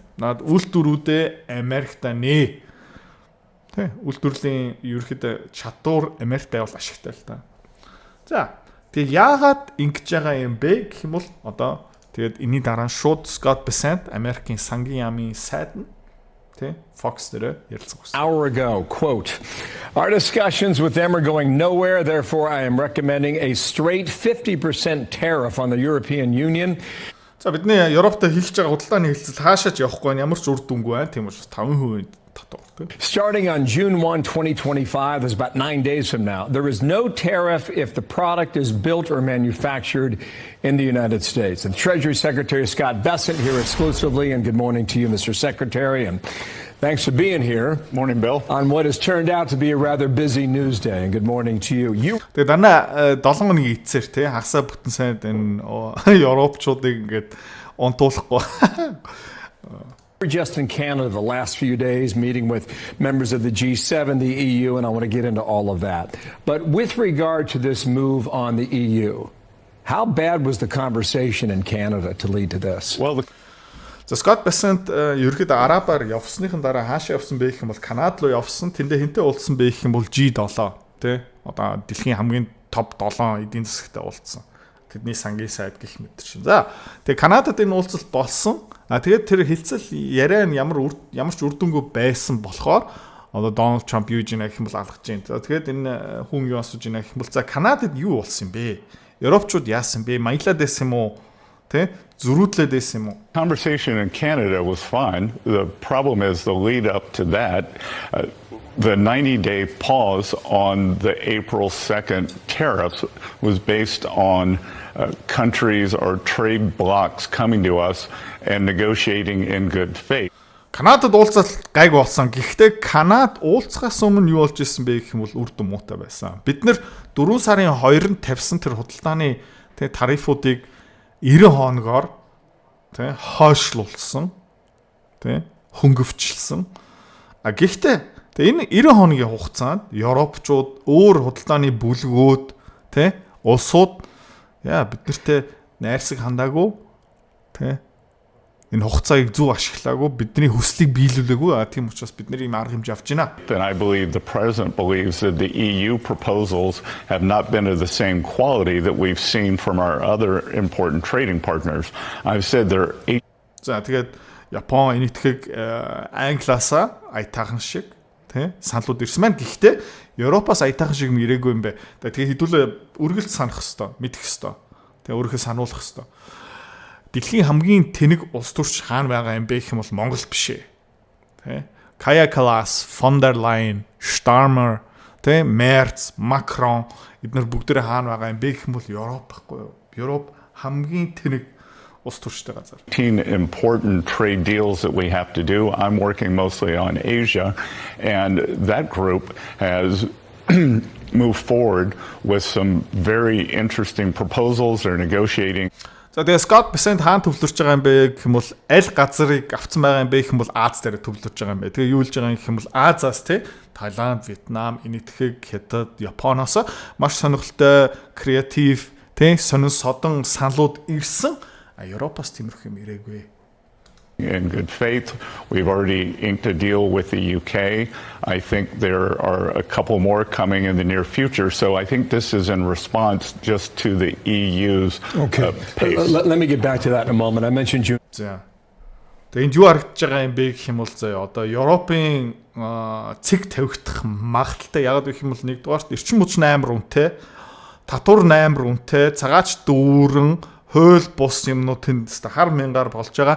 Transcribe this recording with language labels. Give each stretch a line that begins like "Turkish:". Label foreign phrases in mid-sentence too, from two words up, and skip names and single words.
Mongolian: Наад үйлдвэрүүдээ Америкт нээ. Тэ үйлдвэрлэлийн ерөөдөө чадвар Америкт байвал ашигтай л та. За тэгээ яагаад ингэж байгаа юм бэ гэх юм бол одоо тэгээд энэний дараа шууд Scott Bessent Америкийн сангийн яамын сайд нь Тэ Fox дээр ярилцсан.
English: Hour ago, quote, our discussions with them are going nowhere, therefore I am recommending a straight 50% tariff on the European Union.
Mongolian: За бидний Европтой хэлж байгаа худалдааны хэлцэл хаашаач явахгүй ямар ч үр дүнгүй байна. Тийм учраас 5% татвар.
English: Starting on June 1, 2025, that's about 9 days from now, there is no tariff if the product is built or manufactured in the United States. And Treasury Secretary Scott Bessent here exclusively, and good morning to you, Mr. Secretary, and thanks for being here. Morning, Bill. On what has turned out to be a rather busy news day, and good morning to you.
Mongolian: Тэгээ дандаа 7 хоногийн эцсээр те хагасаа бүтэн сайд энэ Европчуудыг ингээд онтуулахгүй.
English: We're just in Canada the last few days, meeting with members of the G7, the EU, and I want to get into all of that. But with regard to this move on the EU, how bad was the conversation in Canada to lead to this? Well,
Mongolian: За Scott Bessent ерөөд арабаар явсныхан дараа хаашаа явсан бэ гэх юм бол Канад руу явсан. Тэндээ хинтээ уулзсан бэ гэх юм бол G7 тий. Одоо дэлхийн хамгийн топ 7 эдийн засагтай уулзсан. Тэдний сангийн сайд гэх мэт чинь. За тэгээ Канадад энэ уулзалт болсон. Тэгээд тэр хэлцэл яриа нь ямар ч үр дүнгүй байсан болохоор одоо Donald Trump юу гэж гэх юм бол алгаж байна. За тэгээд энэ хүн юу асууж байна гэх юм бол за Канадад юу болсон юм бэ? Европчууд яасан бэ? Маялаад байсан юм уу? Тэ? Зөрүүдлээд байсан юм уу?
English: conversation in Canada was fine. The problem is the lead up to that. The 90-day pause on the April 2nd tariffs was based on countries or trade blocs coming to us and negotiating in good faith.
Mongolian: Канадад уулзалт гайг болсон. Гэхдээ Канад уулзахаас өмнө юу болж исэн бэ гэх юм бол үр дүн муутай байсан. Бид нэр 4 сарын 2-нд тавьсан тэр худалдааны тарифуудыг 90 хоногоор хойшлуулсан. Хөнгөвчлсөн. Гэхдээ энэ 90 хоногийн хугацаанд Европчууд өөр худалдааны бүлгүүд улсууд бид нартэй найрсаг хандаагүй энэ хугацааг зөв ашиглаагүй бидний хүслийг биелүүлээгүй тийм учраас бид нар ийм арга хэмжээ авч байна.
English: And I believe the president believes that the EU proposals have not been of the same quality that we've seen from our other important trading partners. I've said there are 8
Mongolian: За тэгээд Япон энэтхэг Англиасаа аятаахан шиг саналууд ирсэн маань. Гэхдээ Европоос аятаахан шиг ирээгүй юм бэ. Тэгээ хэдүүлээ үргэлж санах хэвээр, мэдэх хэвээр. Тэгээ өөрөөхөө сануулах хэвээр. Дэлхийн хамгийн тэнэг улс төрч хаана байгаа юм бэ гэх юм бол Монгол биш ээ. Kaja Kallas, von der Leyen, Starmer, Merz, Macron эдгээр бүгдээ хаана байгаа юм бэ гэх юм бол Европ байхгүй юу? Европ хамгийн тэнэг улс төрчтэй газар.
English: 10 important trade deals that we have to do. I'm working mostly on Asia, and that group has moved forward with some very interesting proposals. They're negotiating.
Mongolian: За тэгээ Scott Bessent хаана төвлөрч байгаа юм бэ гэх юм бол аль газрыг авцсан байгаа юм бэ гэх юм бол Аз дээр төвлөрч байгаа юм бэ. Тэгээ юу хэлж байгаа юм гэх юм бол Азаас Таиланд, Вьетнам, энэтхэг, Хятад, Японоос маш сонирхолтой, креатив, сонин содон саналууд ирсэн. Европоос тиймэрхүү юм ирээгүй.
English: In good faith, we've already inked a deal with the UK. I think there are a couple more coming in the near future. So I think this is in response just to the EU's pace. Let me get back to that in a moment. I mentioned you.
Mongolian: За. Тэгээ энд юу харагдаж байгаа юм бэ гэх юм бол заяа одоо Европын цэг тавигдах магадaltaй яагаад гэх юм бол нэгдүгээрт эрчим хүч 8 үнэтэй, татвар 8 үнэтэй, цагаач дүүрэн, хууль бус юмнууд тэнд хар мянгаар болж байгаа.